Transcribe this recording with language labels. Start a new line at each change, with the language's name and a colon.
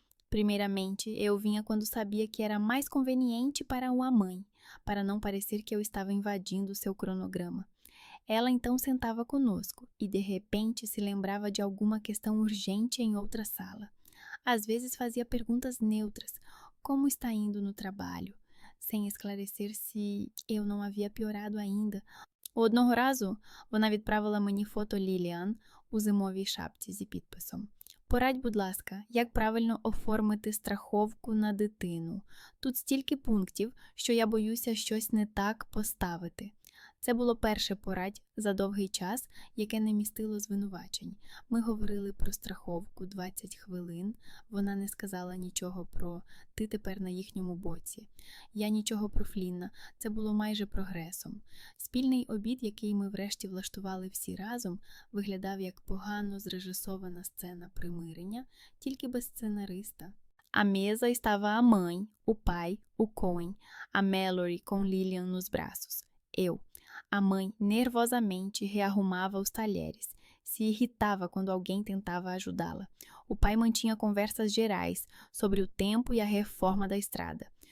Portuguese: Primeiramente, eu vinha quando sabia que era mais conveniente para a mãe, para não parecer que eu estava invadindo seu cronograma. Ela então sentava conosco e de repente se lembrava de alguma questão urgente em outra sala. Às vezes fazia perguntas neutras, como está indo no trabalho, sem esclarecer se eu não havia piorado ainda.
Ukrainian: Одного разу вона відправила мені фото Ліліан у зимовій шапці зі підписом: «Порадь, будь ласка, як правильно оформити страховку на дитину. Тут стільки пунктів, що я боюся щось не так поставити». Це було перше порадь за довгий час, яке не містило звинувачень. Ми говорили про страховку 20 хвилин, вона не сказала нічого про «ти тепер на їхньому боці». Я нічого про Флінна, це було майже прогресом. Спільний обід, який ми врешті влаштували всі разом, виглядав як погано зрежисована сцена примирення, тільки без сценариста.
Portuguese: À mesa estava a mãe, o pai, o Cohen, a Mallory com Lillian nos braços. Eu. A mãe nervosamente rearrumava os talheres. Se irritava quando alguém tentava ajudá-la. O pai mantinha conversas gerais sobre o tempo e a reforma da estrada.